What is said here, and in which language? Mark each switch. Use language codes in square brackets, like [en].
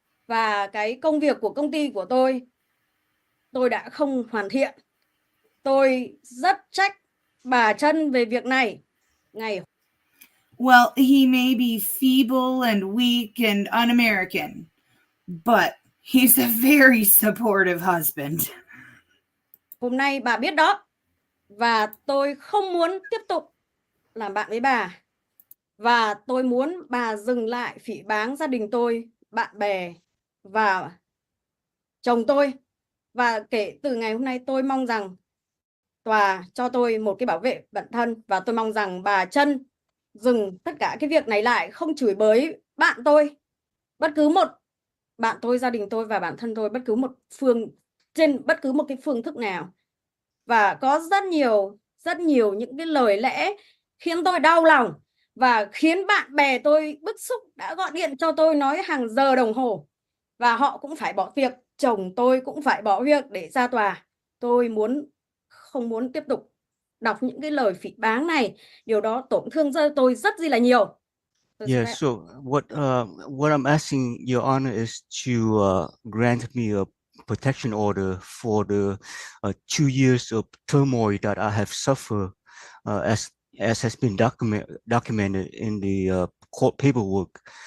[vi] Và cái công việc của công ty của tôi đã không hoàn thiện. Tôi rất trách bà Trân về việc này. [en] Well, he may be feeble and weak and un-American, but he's a very supportive husband. [vi] Hôm nay bà biết đó, và tôi không muốn tiếp tục làm bạn với bà. Và tôi muốn bà dừng lại phỉ báng gia đình tôi, bạn bè và chồng tôi. Và kể từ ngày hôm nay tôi mong rằng tòa cho tôi một cái bảo vệ bản thân, và tôi mong rằng bà Trân dừng tất cả cái việc này lại, không chửi bới bạn tôi, bất cứ một bạn tôi, gia đình tôi và bản thân tôi, trên bất cứ một cái phương thức nào. Và có rất nhiều những cái lời lẽ khiến tôi đau lòng và khiến bạn bè tôi bức xúc, đã gọi điện cho tôi nói hàng giờ đồng hồ, và họ cũng phải bỏ việc, chồng tôi cũng phải bỏ việc để ra tòa. Tôi không muốn tiếp tục đọc những cái lời phỉ báng này. Điều đó tổn thương tôi rất là nhiều. [en] Yeah, so what I'm asking Your Honor is to grant me a protection order for the 2 years of turmoil that I have suffered, as has been documented in the court paperwork.